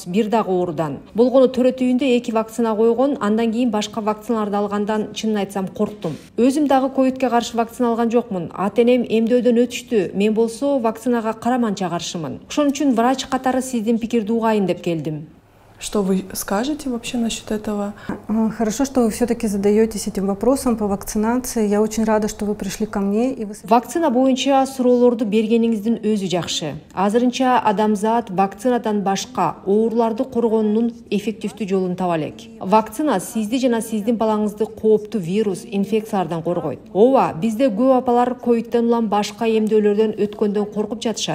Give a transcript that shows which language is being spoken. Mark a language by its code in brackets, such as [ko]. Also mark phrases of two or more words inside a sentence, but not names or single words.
[ky] Бир дагы оорудан. Болгону төрөтүүндө 2 вакцина койгон, андан кийин башка вакциналарды алгандан чынын айтсам корктум. Өзүм дагы ковидке каршы вакцина алган жокмун. Ата-энем эмдөөдөн өтүштү. Мен болсо вакцинага караманча каршымын. Ошон үчүн врач катары сиздин пикирди угайын деп келдим. [ru] Что вы скажете вообще насчет этого? Хорошо, что вы все-таки задаетесь этим вопросом по вакцинации. Я очень рада, что вы пришли ко мне. [ky] Вакцина боюнча суроолорду бергениңиздин өзү жакшы. Азырынча адамзат вакцинадан башка ооруларды коргоонун эффективдүү жолун таба элек. Вакцина сизди жана сиздин балаңызды кооптуу вирус, инфекциялардан коргойт. Ооба, бизде көп апалар ковидтен улам башка эмдөөлөрдөн өткөндөн коркуп жатышат.